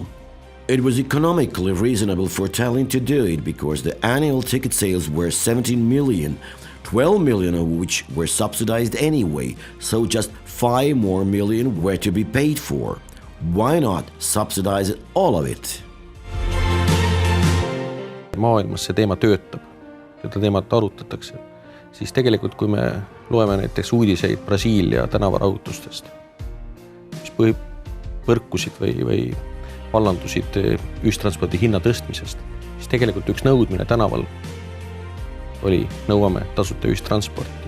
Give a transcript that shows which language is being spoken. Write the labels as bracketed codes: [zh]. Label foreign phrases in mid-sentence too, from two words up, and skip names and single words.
[en] It was economically reasonable for Tallinn to do it because the annual ticket sales were 17 million, 12 million of which were subsidized anyway, so just 5 more million were to be paid for. Why not subsidize all of it? [et] Maailmas see teema töötab, seda teemat arutatakse, siis tegelikult kui me loeme näiteks uudiseid Brasiilia tänavarahutustest, mis põrkusid või vallandusid ühistranspordi hinna tõstmisest, siis tegelikult üks nõudmine tänaval oli nõuame tasuta ühistransporti.